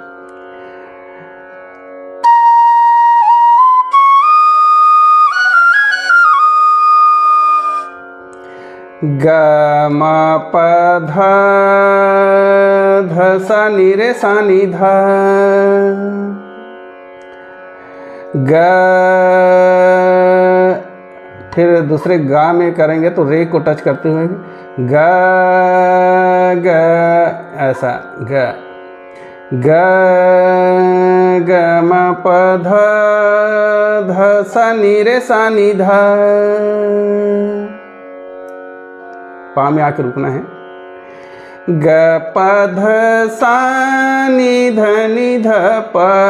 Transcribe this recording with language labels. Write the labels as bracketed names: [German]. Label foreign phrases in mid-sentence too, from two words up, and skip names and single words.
[Hindi] ग म प ध ध सा नी रे सा नी ध। ग, फिर दूसरे गा में करेंगे तो रे को टच करते हुए ग ग, ऐसा ग ग ग म प ध ध सा नी रे सा नी ध। पा में आके रुकना है। ग प ध सा नी ध प।